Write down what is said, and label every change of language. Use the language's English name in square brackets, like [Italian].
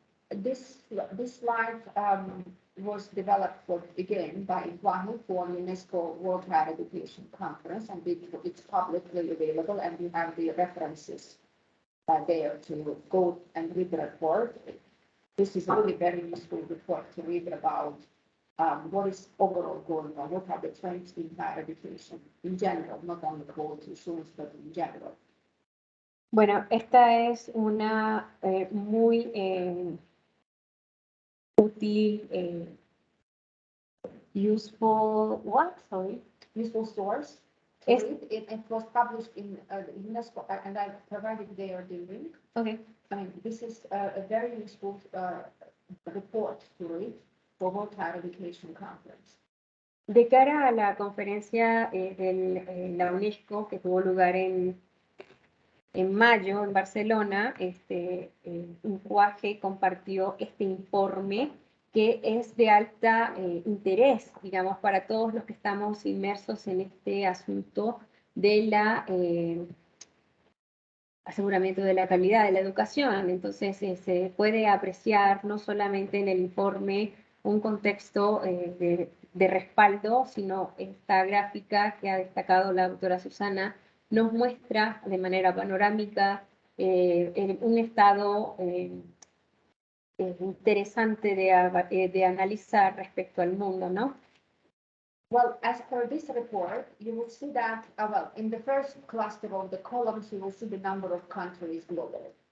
[English] This slide was developed again by INQAAHE for UNESCO World Higher Education Conference, and it's publicly available, and you have the references there to go and read the report. This is really very useful report to read about what is overall going on, what are the trends in higher education in general, not only quality assurance, but in general. [Spanish] Bueno, esta es una muy útil, [English] useful source. It was published in UNESCO, and I provided there the link. Okay. I mean, this is a very useful report to read for World Higher Education Conference. [Spanish] De cara a la conferencia de la UNESCO que tuvo lugar en mayo en Barcelona, INQAAHE compartió este informe que es de alta interés, digamos, para todos los que estamos inmersos en este asunto de la aseguramiento de la calidad de la educación. Entonces, se puede apreciar no solamente en el informe un contexto de respaldo, sino esta gráfica que ha destacado la doctora Susana nos muestra de manera panorámica un estado interesante de analizar respecto al mundo, ¿no? [English] Well, as per this report, you will see that, in the first cluster of the columns, you will see the number of countries globally.